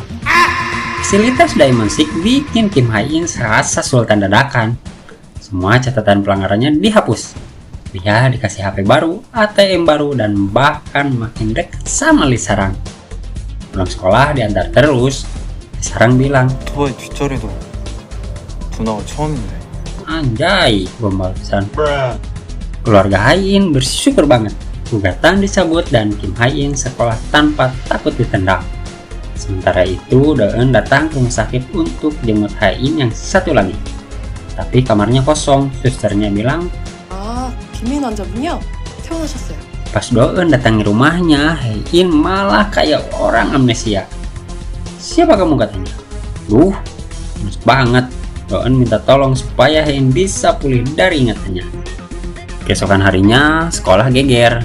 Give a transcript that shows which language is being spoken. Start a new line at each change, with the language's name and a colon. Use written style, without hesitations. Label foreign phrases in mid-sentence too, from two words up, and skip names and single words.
Indonesian: Fasilitas Diamond Six bikin Kim Hae-in serasa sultan dadakan. Semua catatan pelanggarannya dihapus. Dia dikasih HP baru, ATM baru, dan bahkan makin dekat sama Lee Sarang. Pulang sekolah diantar terus. Lee Sarang bilang,
Korean: 오토바이 뒷자리도 누나가 처음인데.
Indonesian: anjay, gombal pisan. Keluarga Hae-in bersyukur banget. Gugatan dicabut dan Kim Hae-in sekolah tanpa takut ditendang. Sementara itu Doeun datang ke rumah sakit untuk jenguk Hae-in yang satu lagi. Tapi kamarnya kosong. Susternya bilang,
Korean: 아, 김민 환자분이요? 퇴원하셨어요.
Indonesian: pas Doeun datangi rumahnya, Hae-in malah kayak orang amnesia. Siapa kamu katanya? Duh, menusuk banget. Doeun minta tolong supaya Hae-in bisa pulih dari ingatannya. Keesokan harinya, sekolah geger.